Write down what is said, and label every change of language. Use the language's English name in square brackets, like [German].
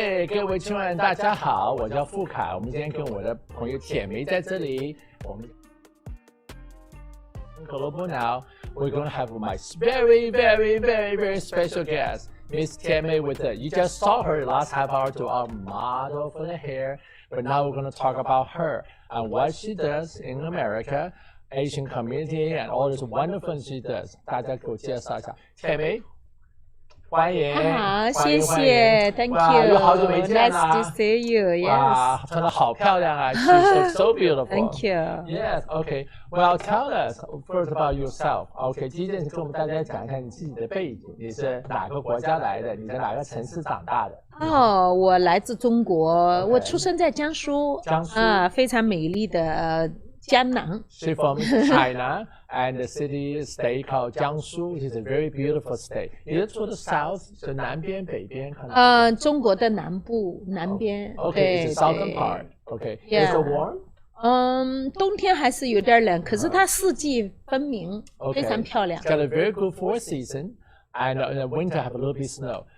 [Chinese] 各位亲爱的大家好，我叫傅凯，我们今天跟我的朋友铁梅在这里，我们 [English] Global now, we're going to have my very special guest, Miss Tianmei with it. You just saw her last half hour to our model for the hair, but now we're going to talk about her and what she does in America, Asian community, and all this wonderful she does. [Chinese] 大家给我介绍一下，铁梅。欢迎，好，谢谢 ， [English] Thank you， [Chinese] 又好久没见了 [English] ，Nice to see you， [Chinese] 哇，穿得好漂亮啊 ， [English] She's so beautiful. Thank you. Yes, okay. Well, tell us first about yourself. [Chinese] Okay, 第一件事跟我们大家讲一下你自己的背景，你是哪个国家来的？你在哪个城市长大的？哦，我来自中国，我出生在江苏，江苏非常美丽的江南。 [English] She's from China. And the city state called Jiangsu, which is a very beautiful state. [Chinese] 你是住的 south， 是南边、北边？中国的南部，南边。 [English] Okay, it's the southern part. Okay, is it warm? [Chinese] 冬天还是有点冷，可是它四季分明，非常漂亮。 [English] It's got a very good fall season, and in the winter have a little bit snow.